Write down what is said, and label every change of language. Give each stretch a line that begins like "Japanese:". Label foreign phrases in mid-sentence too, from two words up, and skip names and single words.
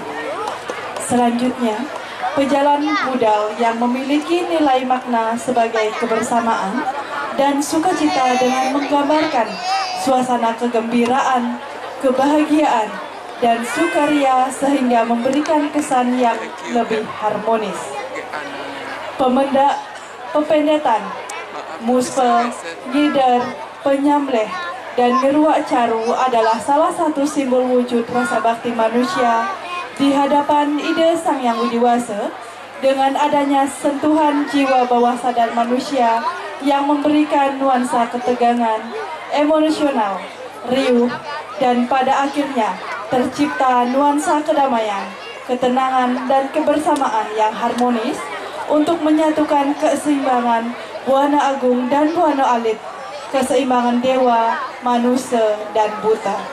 Indonesian: Selanjutnya, pejalan budal yang memiliki nilai makna sebagai kebersamaan dan sukacita dengan menggambarkan suasana kegembiraan, kebahagiaan, dan sukaria sehingga memberikan kesan yang lebih harmonis. Pependetan, muspel, ngider, penyamleh, dan ngeruak caru adalah salah satu simbol wujud rasa bakti manusia di hadapan ide Sang Yang Widiwasa dengan adanya sentuhan jiwa bawah sadar manusia yang memberikan nuansa ketegangan, emosional, riuh, dan pada akhirnya tercipta nuansa kedamaian, ketenangan, dan kebersamaan yang harmonis untuk menyatukan keseimbangan Buana Agung dan Buana Alit, keseimbangan dewa, manusia, dan buta.